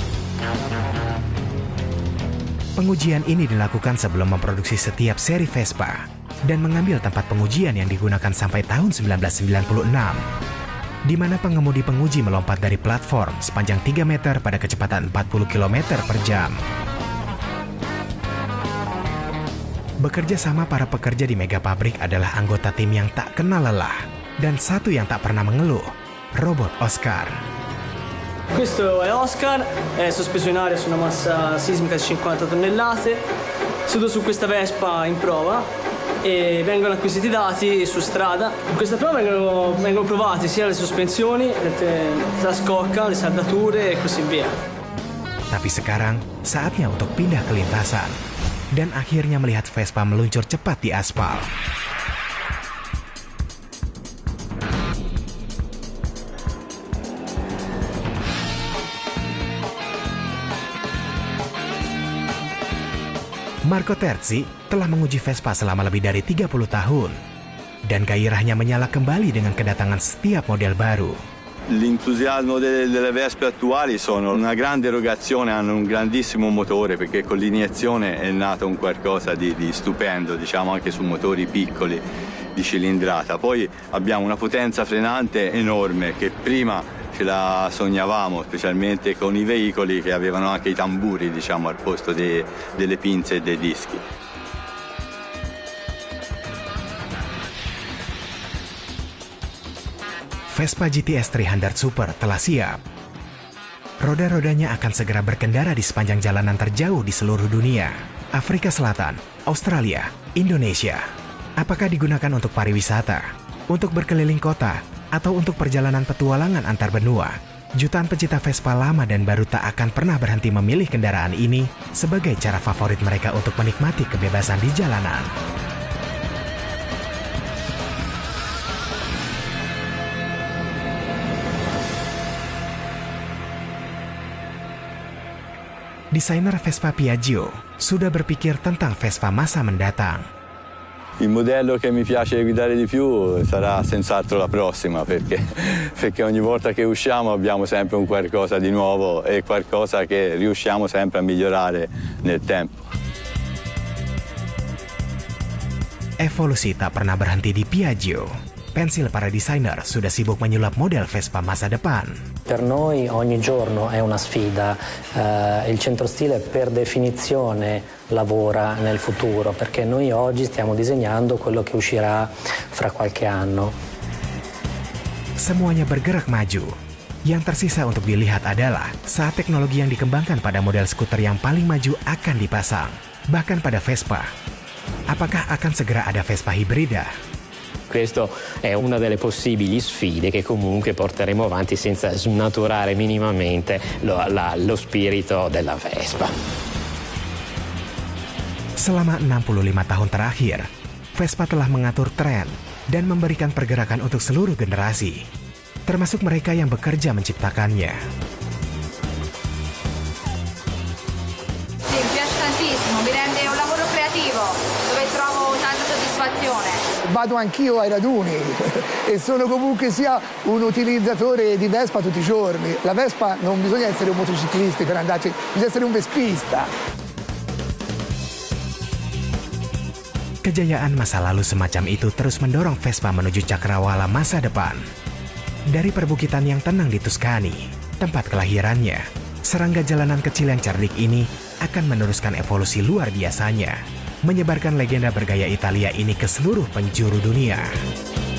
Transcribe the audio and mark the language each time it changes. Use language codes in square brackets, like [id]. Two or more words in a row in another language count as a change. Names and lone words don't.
[id] Pengujian ini dilakukan sebelum memproduksi setiap seri Vespa dan mengambil tempat pengujian yang digunakan sampai tahun 1996, di mana pengemudi penguji melompat dari platform sepanjang 3 meter pada kecepatan 40 km per jam. Bekerja sama para pekerja di mega pabrik adalah anggota tim yang tak kenal lelah dan satu yang tak pernah mengeluh, robot Oscar. [it] Questo è Oscar, è sospeso in aria su una massa sismica di 50 tonnellate, seduto su questa Vespa in prova e vengono acquisiti dati su strada. In questa prova vengono provati sia le sospensioni, la scocca, le saldature e così via. [id] Tapi sekarang saatnya untuk pindah ke lintasan dan akhirnya melihat Vespa meluncur cepat di aspal. Marco Terzi telah menguji Vespa selama lebih dari 30 tahun dan gairahnya menyala kembali dengan kedatangan setiap model baru. [it] L'entusiasmo delle Vespe attuali sono una grande erogazione, hanno un grandissimo motore perché con l'iniezione è nato un qualcosa di stupendo, diciamo anche su motori piccoli di cilindrata. Poi abbiamo una potenza frenante enorme che prima ce la sognavamo, specialmente con i veicoli che avevano anche i tamburi, diciamo, al posto delle pinze e dei dischi. [id] Vespa GTS 300 Super telah siap. Roda-rodanya akan segera berkendara di sepanjang jalanan terjauh di seluruh dunia. Afrika Selatan, Australia, Indonesia. Apakah digunakan untuk pariwisata, untuk berkeliling kota, atau untuk perjalanan petualangan antar benua, jutaan pecinta Vespa lama dan baru tak akan pernah berhenti memilih kendaraan ini sebagai cara favorit mereka untuk menikmati kebebasan di jalanan. Desainer Vespa Piaggio sudah berpikir tentang Vespa masa mendatang. [it] Il modello che mi piace guidare di più sarà senz'altro la prossima, perché ogni volta che usciamo abbiamo sempre un qualcosa di nuovo e qualcosa che riusciamo sempre a migliorare nel tempo. [id] Evolusi tak pernah berhenti di Piaggio. Pensil para desainer sudah sibuk menyulap model Vespa masa depan. [it] Per noi ogni giorno è una sfida, il centro stile per definizione lavora nel futuro, perché noi oggi stiamo disegnando quello che uscirà fra qualche anno. [id] Semuanya bergerak maju. Yang tersisa untuk dilihat adalah saat teknologi yang dikembangkan pada model skuter yang paling maju akan dipasang, bahkan pada Vespa. Apakah akan segera ada Vespa hibrida? [it] Questa è una delle possibili sfide che comunque porteremo avanti senza snaturare minimamente lo spirito della Vespa. [id] Selama 65 tahun terakhir, Vespa telah mengatur tren dan memberikan pergerakan untuk seluruh generasi, termasuk mereka yang bekerja menciptakannya. [it] Sì, mi piace tantissimo, mi rende un lavoro creativo dove trovo tanta soddisfazione. Vado anch'io ai raduni e sono comunque sia un utilizzatore di Vespa tutti i giorni. La Vespa non bisogna essere un motociclista per andarci, bisogna essere un vespista. [id] Kejayaan masa lalu semacam itu terus mendorong Vespa menuju cakrawala masa depan. Dari perbukitan yang tenang di Tuscany, tempat kelahirannya, serangga jalanan kecil yang cerdik ini akan meneruskan evolusi luar biasanya, menyebarkan legenda bergaya Italia ini ke seluruh penjuru dunia.